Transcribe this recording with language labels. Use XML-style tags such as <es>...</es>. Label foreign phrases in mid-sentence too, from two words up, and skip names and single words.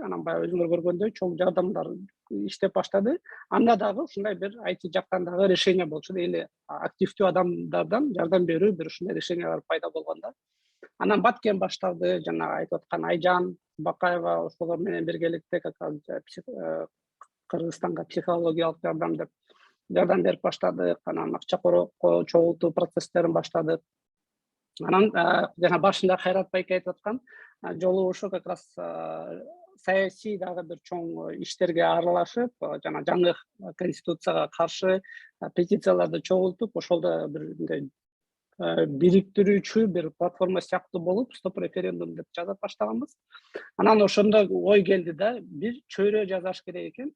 <ky>Анан баягы өзүңөр көргөндөй чоң жардамдар иштеп баштады. Анда дагы ушундай бир IT жактан дагы решение болчу, или активдүү адамдардан жардам берүү бир ушундай решениялар пайда болгон да. Анан Баткен башталды, жанагы айтып аткан Айжан Бакаева ошолор менен биргеликте</ky> <ru>как раз</ru> <ky>Кыргызстанга психологиялык жардам деп жардам берип баштадык. Анан акча чогултуу процесстерин баштадык. Анан жана башында Кайрат байке айтып аткан жолугушуу</ky> <ru>как раз</ru> <ky>саясий дагы бир чоң иштерге аралашып, жана жаңы конституцияга каршы петицияларды чогултуп, ошолдо бир мындай бириктирүүчү бир платформа сыяктуу болуп, стоп референдум деп жазап баштаганбыз. Анан ошондо ой келди да, бир чөйрө жазаш керек экен.</ky>